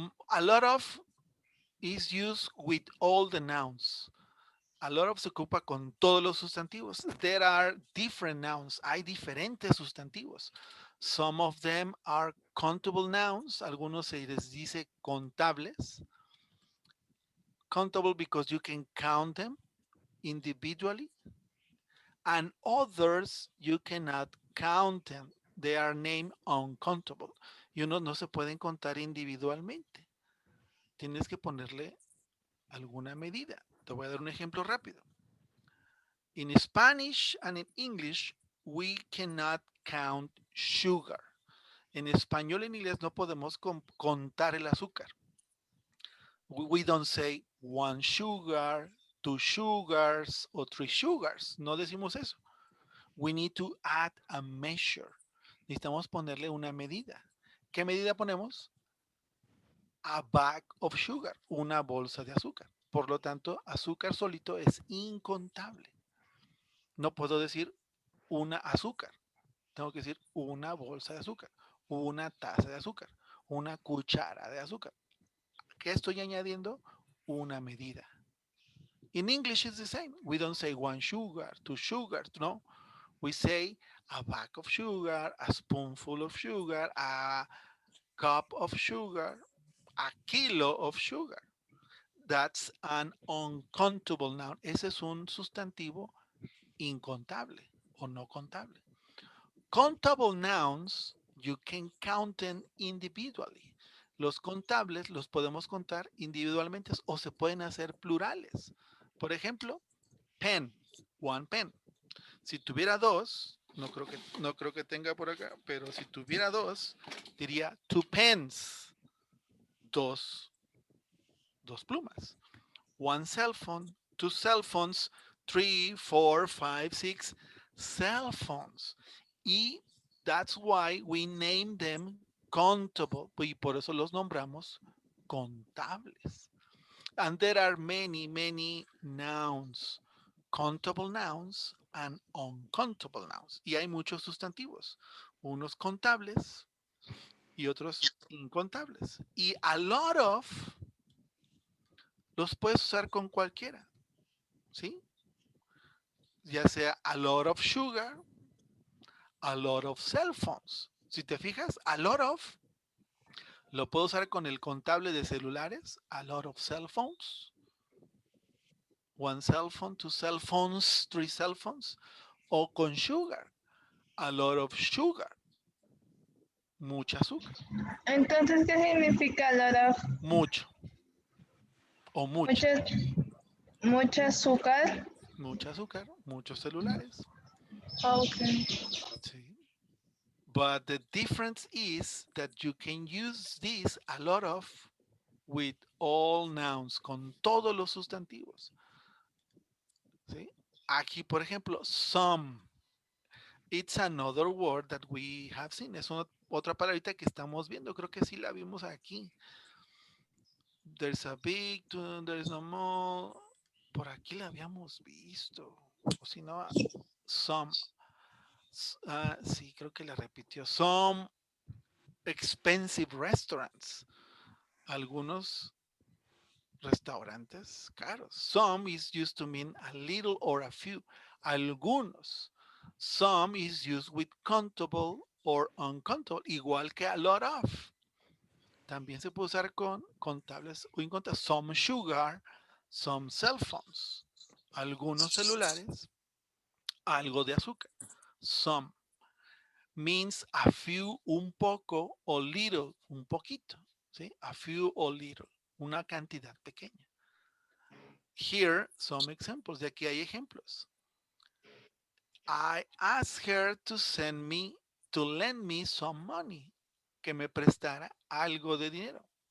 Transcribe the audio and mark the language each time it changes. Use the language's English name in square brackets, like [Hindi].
[English] A lot of is used with all the nouns. A lot of [Spanish] se ocupa con todos los sustantivos. [English] There are different nouns. [Spanish] Hay diferentes sustantivos. [English] Some of them are countable nouns. [Spanish] Algunos se les dice contables. [English] Countable because you can count them individually. And others you cannot count them. They are named uncountable. [Spanish] Y unos no se pueden contar individualmente. Tienes que ponerle alguna medida. Te voy a dar un ejemplo rápido. [English] In Spanish and in English, we cannot count sugar. [Spanish] En español y en inglés no podemos contar el azúcar. [English] We don't say one sugar, two sugars, or three sugars. [Spanish] No decimos eso. [English] We need to add a measure. [Spanish] Necesitamos ponerle una medida. ¿Qué medida ponemos? [English] A bag of sugar, [Spanish] una bolsa de azúcar. Por lo tanto, azúcar solito es incontable. No puedo decir una azúcar. Tengo que decir una bolsa de azúcar, una taza de azúcar, una cuchara de azúcar. ¿Qué estoy añadiendo? Una medida. [English] In English, it's the same. We don't say one sugar, two sugars. No, we say a bag of sugar, a spoonful of sugar, a cup of sugar, a kilo of sugar. That's an uncountable noun. [Spanish] Ese es un sustantivo incontable o no contable. [English] Countable nouns, you can count them individually. [Spanish] Los contables los podemos contar individualmente o se pueden hacer plurales. Por ejemplo, pen, one pen. Si tuviera dos, no creo que tenga por acá, pero si tuviera dos, diría [English] two pens, [Spanish] dos, dos plumas. [English] One cell phone, two cell phones, three, four, five, six cell phones. Y that's why we name them countable. [Spanish] Y por eso los nombramos contables. [English] And there are many nouns, countable nouns and uncountable nouns. [Spanish] Y hay muchos sustantivos, unos contables y otros incontables. Y a lot of los puedes usar con cualquiera, ¿sí? Ya sea [English] a lot of sugar, a lot of cell phones. [Spanish] Si te fijas, [English] a lot of lo puedo usar con el contable de celulares, a lot of cell phones, [Spanish] one cell phone, two cell phones, three cell phones, o con sugar, [English] a lot of sugar, [Spanish] mucha azúcar. Entonces, ¿qué significa a lot of? Mucho o mucha. Mucha azúcar. Mucha azúcar, muchos celulares. [English] Okay. [Spanish] Sí. [English] But the difference is that you can use this a lot of with all nouns, [Spanish] con todos los sustantivos. ¿Sí? Aquí, por ejemplo, [English] some. It's another word that we have seen. [Spanish] Es otra palabrita que estamos viendo. Creo que sí la vimos aquí. [English] There's a big, there's no more. [Spanish] Por aquí la habíamos visto. O si no, some. Sí, creo que la repitió. [English] Some expensive restaurants. [Spanish] Algunos restaurantes caros. [English] Some is used to mean a little or a few. Algunos. Some is used with countable or uncountable, [Spanish] igual que [English] a lot of. [Spanish] También se puede usar con contables o incontables. [English] Some sugar, some cell phones. [Spanish] Algunos celulares, algo de azúcar. [English] Some means a few, [Spanish] un poco, o little, un poquito. ¿Sí? [English] A few or little, [Spanish] una cantidad pequeña. [English] Here, some examples. [Spanish] De aquí hay ejemplos. [English] I asked her to lend me some money. [Spanish] Que me prestara algo de dinero.